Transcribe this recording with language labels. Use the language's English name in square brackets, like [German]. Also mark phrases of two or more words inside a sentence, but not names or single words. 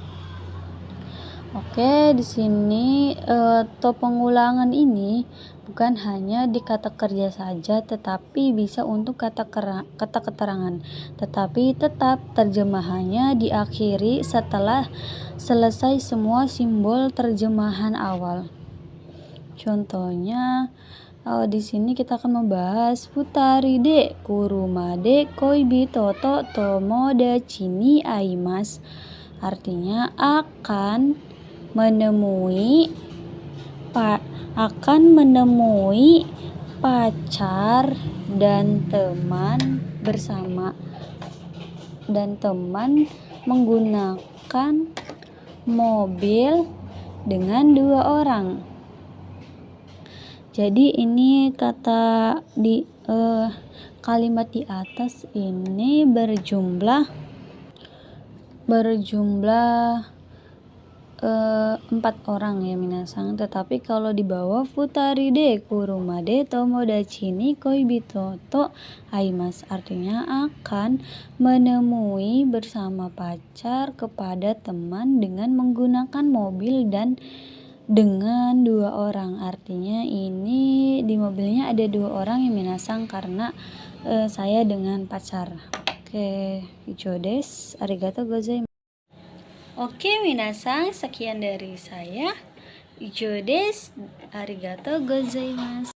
[Indonesian] Oke, di sini to pengulangan ini bukan hanya di kata kerja saja, tetapi bisa untuk kata keterangan. Tetapi tetap terjemahannya diakhiri setelah selesai semua simbol terjemahan awal. Contohnya di sini kita akan membahas [Japanese] 二人で車で恋人と友達に会います, [Indonesian] artinya akan menemui pacar dan teman bersama, dan teman menggunakan mobil dengan 2 orang. Jadi ini kata di kalimat di atas ini berjumlah 4 orang ya minasang, tetapi kalau di bawah [Japanese] 二人で車で友達に恋人と会います, [Indonesian] artinya akan menemui bersama pacar kepada teman dengan menggunakan mobil dan dengan 2 orang. Artinya ini di mobilnya ada 2 orang ya minasang, karena saya dengan pacar. [Japanese] Oke, 以上です. ありがとうございます. [Indonesian] Oke minasang, sekian dari saya. [Japanese] 以上です. ありがとうございます.